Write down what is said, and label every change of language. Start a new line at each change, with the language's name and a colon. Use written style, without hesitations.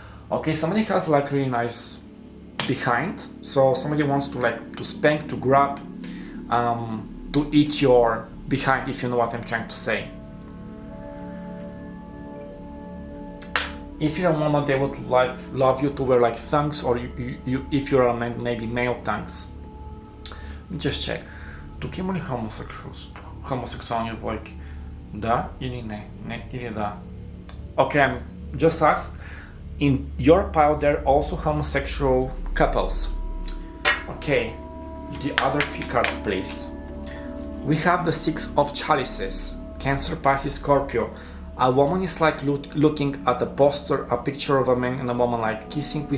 English: Okay, somebody has like really nice behind, so somebody wants to spank, to grab, to eat your behind, if you know what I'm trying to say. If you're a woman, they would love you to wear like thongs, or you if you're a man, maybe male thongs. Let me just check.
Bulgarian: Тук има ли homosexualни двойки? Да или не? Не или да?
English: Okay, I'm just asked. In your pile, there are also homosexual couples. Okay, the other 3 cards, please. We have the 6 of Chalices, Cancer, Pisces, Scorpio. A woman is like looking at a poster, a picture of a man and a woman like kissing.